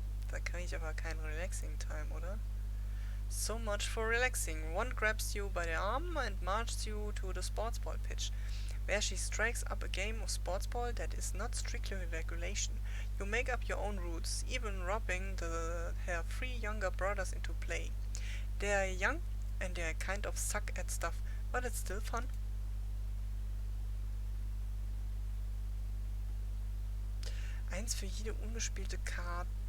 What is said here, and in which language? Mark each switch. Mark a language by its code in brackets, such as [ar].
[de] Da kann ich aber kein [en] Relaxing Time, [de] oder? [en] So much for relaxing. One grabs you by the arm and marches you to the sports ball pitch, where she strikes up a game of sports ball that is not strictly regulation. You make up your own rules, even robbing her 3 younger brothers into play. They are young and they kind of suck at stuff, but it's still fun. [de] Eins für jede ungespielte Karte.